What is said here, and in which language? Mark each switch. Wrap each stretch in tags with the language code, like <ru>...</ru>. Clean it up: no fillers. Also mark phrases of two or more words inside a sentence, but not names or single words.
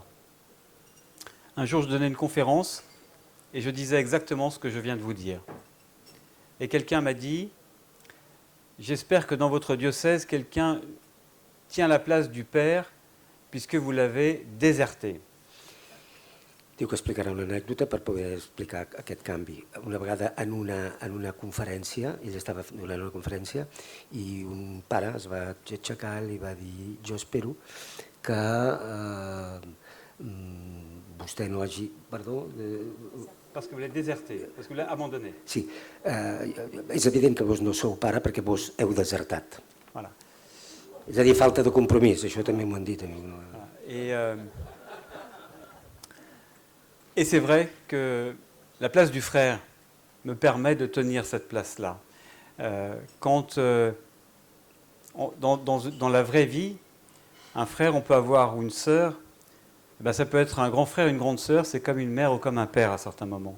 <fr>Un jour, je donnais une conférence et je disais exactement ce que je viens de vous dire. Et quelqu'un m'a dit, j'espère que dans votre diocèse, quelqu'un tient la place du Père puisque vous l'avez déserté.</fr> <ca>Diu que explicarà una anècdota per poder explicar aquest canvi. Una vegada en una conferència, ell estava donant una conferència, i un pare es va aixecar i li va dir, jo espero que vostè no hagi... Perdó?</ca> <fr>Parce que vous l'avez déserté, parce que vous l'avez abandonné.</fr> <ca>Sí, és evident que vos no sou pare perquè vos heu desertat.</ca> <fr>Voilà.</fr> <ca>És a dir, falta de compromís, això també m'ho han dit a mi.</ca> <fr>Voilà. Et c'est vrai que la place du frère me permet de tenir cette place-là. Quand dans la vraie vie, un frère, on peut avoir, ou une sœur, ben ça peut être un grand frère, une grande sœur, c'est comme une mère ou comme un père à certains moments.</fr>